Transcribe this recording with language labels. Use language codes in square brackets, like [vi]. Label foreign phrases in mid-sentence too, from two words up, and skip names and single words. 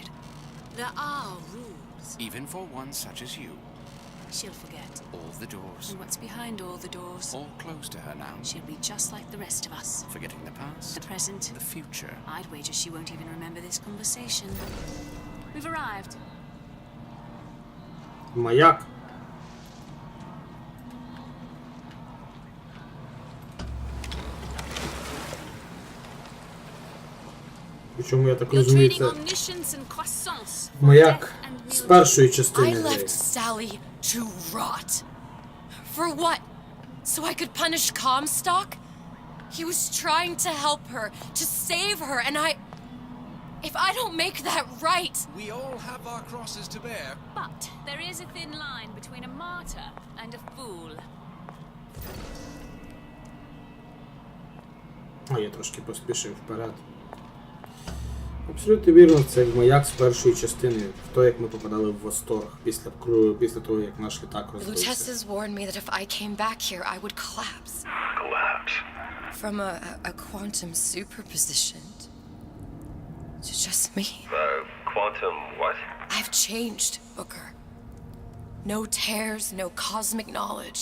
[en] There are rules. Even for one such as you. She'll forget. All the doors. And what's behind all the doors? All closed to her now. She'll be just like the rest of us. Forgetting the past. The present. The future. I'd wager she won't even remember this conversation. We've arrived. [uk] Маяк. Причому, я так розумію, це маяк з першої [en] I [uk] частини гри. [en] left Sally to rot. For what? So I could punish Comstock? He was trying to help her, to save her, and if I don't make that right... We all have our crosses to bear. But there is a thin line between a martyr and a fool. [uk] А, я трошки поспішив вперед. Абсолютно вірно, це маяк з першої частини, в то, як ми попадали в восторг після того, як наш літак розбився. [en] Luchesas warned me that if I came back here, I would collapse. Collapse. From a quantum superposition to just me. Quantum what? I've changed, Booker. No tears, no cosmic knowledge.